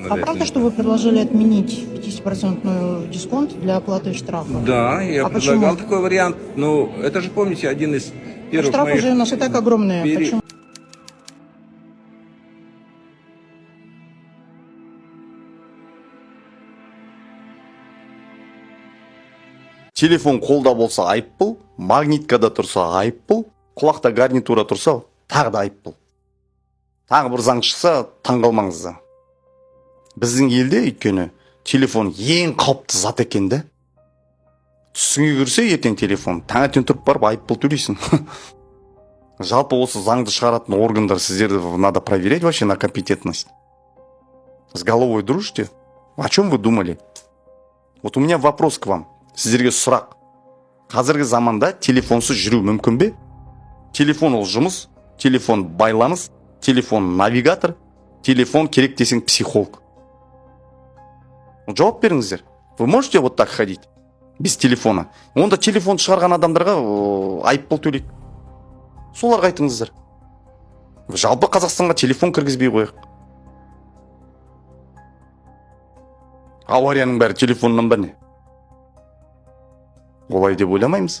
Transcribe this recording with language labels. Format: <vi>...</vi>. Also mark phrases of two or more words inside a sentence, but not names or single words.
<ru>А правда, что вы предложили отменить 50% дисконт для оплаты штрафа? Да, я предлагал такой вариант. Ну, это же, помните, один из первых Штрафы моих... же у нас и так огромные. Почему?</ru> <kk>Телефон қолда болса айыппұл, магниткада тұрса айыппұл, құлақта гарнитура тұрса тағы да айыппұл. Тағы бір заң шықса таңғалмаңыздар. Біздің елде өйткені телефон ең қауіпті зат екен де. Түсіңе кірсе ертең телефон, таңертең тұрып барып айыппұл төлейсің. Жалпы осы заңды шығаратын органдар сіздерді</kk> <ru>надо проверять вообще на компетентность. С головой дружите? О чем вы думали? Вот у меня вопрос к вам.</ru> <kk>Сіздерге сұрақ. Қазіргі заманда телефонсыз жүру мүмкін бе? Телефон ол жұмыс, телефон байланыс, телефон навигатор, телефон керек десең психолог. Жауап беріңіздер.</kk> <ru>Вы можете вот так ходить без телефона?</ru> <kk>Онда телефон шығарған адамдарға айыппұл төлейді. Соларға айтыңыздар. Жалпы Қазақстанға телефон кіргізбей қояйық. Аварияның бәрі телефоннан ба не? Олай деп ойламаймыз.</kk>